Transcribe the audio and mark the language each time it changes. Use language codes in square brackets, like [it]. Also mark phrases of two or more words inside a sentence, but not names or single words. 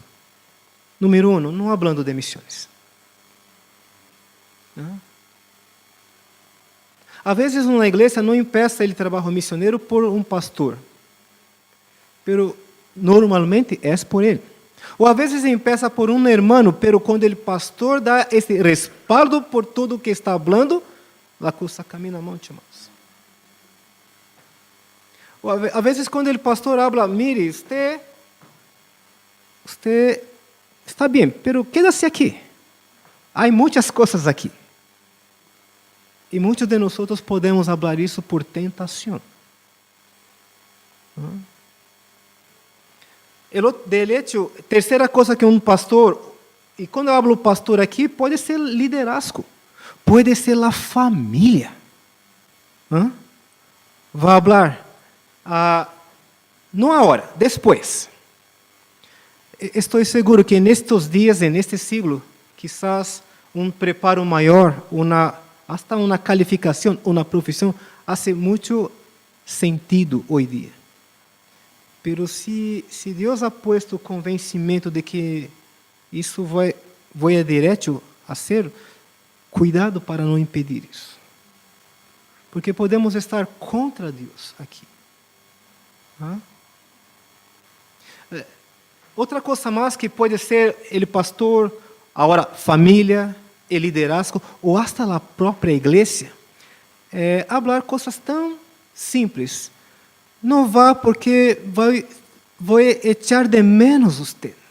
[pt] Número 1, não falando de missões. Às vezes uma igreja não empeça o trabalho missioneiro por um pastor, pero normalmente é por ele. Ou às vezes empeça por um irmão, pero quando o pastor dá esse respaldo por tudo o que está falando, a coisa caminha muito mais. Ou às vezes quando o pastor [es] habla, mire, [pt] você está bem, pero quédase aqui. Há muitas coisas aqui. E muitos de nós podemos falar isso por tentação. [es] De hecho, [pt] terceira coisa que um pastor, e quando eu falo pastor aqui, pode ser liderazgo, pode ser a família. Vai falar, não agora, depois. Estou seguro que nestes dias, neste siglo, quizás um preparo maior, hasta uma qualificação, uma profissão, faz muito sentido hoje em dia. Pero se Deus [es] ha puesto [pt] o convencimento de que isso vai direto a ser, cuidado para não impedir isso. Porque podemos estar contra Deus aqui. Outra coisa mais que pode ser o pastor, agora família, o liderazgo, ou hasta a própria igreja, falar coisas tão simples não vá porque vou [es] echar de menos [pt] você.